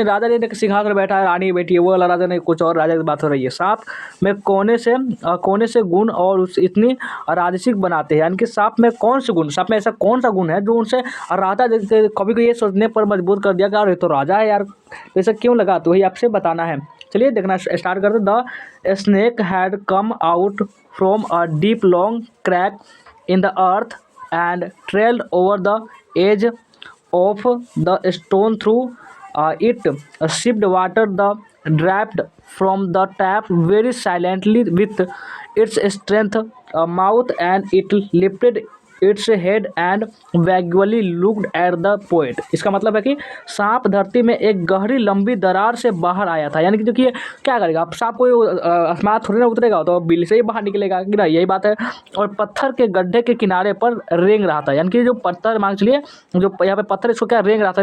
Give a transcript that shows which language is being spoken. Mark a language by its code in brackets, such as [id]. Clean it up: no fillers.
[hi] यानी राजा ने सिंहासन पर बैठा है, रानी बैठी है, वो वाला राजा नहीं, कुछ और राजा की बात हो रही है। सांप में कोने से गुण और उस इतनी राजसिक बनाते हैं। यानी कि सांप में कौन से गुण, सांप में ऐसा कौन सा गुण है जो उनसे राजा कभी को ये सोचने पर मजबूर कर दिया कि यार ये तो राजा है यार, ऐसा क्यों लगा। तो वही आपसे बताना है। चलिए, देखना स्टार्ट करते। [en] The snake had come out from a deep long crack in the earth and trailed over the edge of the stone through it sipped water the dripped from the tap very silently with its strength mouth, and it lifted its head and vaguely looked at the poet। [hi] इसका मतलब है कि सांप धरती में एक गहरी लंबी दरार से बाहर आया था। यानी कि जो कि ये क्या करेगा, अब सांप को आसमान थोड़ी ना उतरेगा, तो बिल से ही बाहर निकलेगा कि ना, यही बात है। और पत्थर के गड्ढे के किनारे पर रेंग रहा था। यानी कि जो पत्थर मान चलिए, जो यहाँ पे पत्थर, इसको क्या रेंग रहा था।